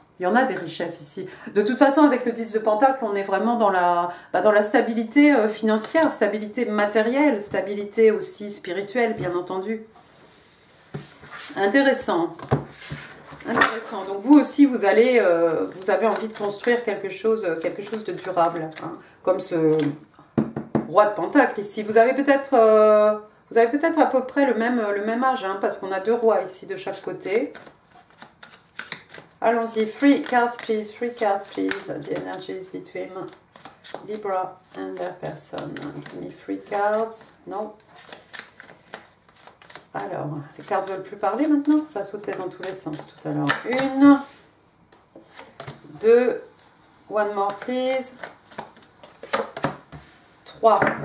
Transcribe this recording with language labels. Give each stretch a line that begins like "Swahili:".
French: Il y en a des richesses ici. De toute façon, avec le 10 de Pentacle, on est vraiment dans la stabilité financière, stabilité matérielle, stabilité aussi spirituelle, bien entendu. Intéressant. Intéressant. Donc vous aussi, vous avez envie de construire quelque chose de durable. Hein, comme ce roi de Pentacle ici. Vous avez peut-être à peu près le même âge, hein, parce qu'on a deux rois ici de chaque côté. Allons-y,
English: 3 cards please, 3 cards please, the energies between Libra and their person. Give me 3 cards, non.
French: Alors, les cartes ne veulent plus parler maintenant, ça sautait dans tous les sens tout à l'heure.
English: 1, 2, one more please, 3.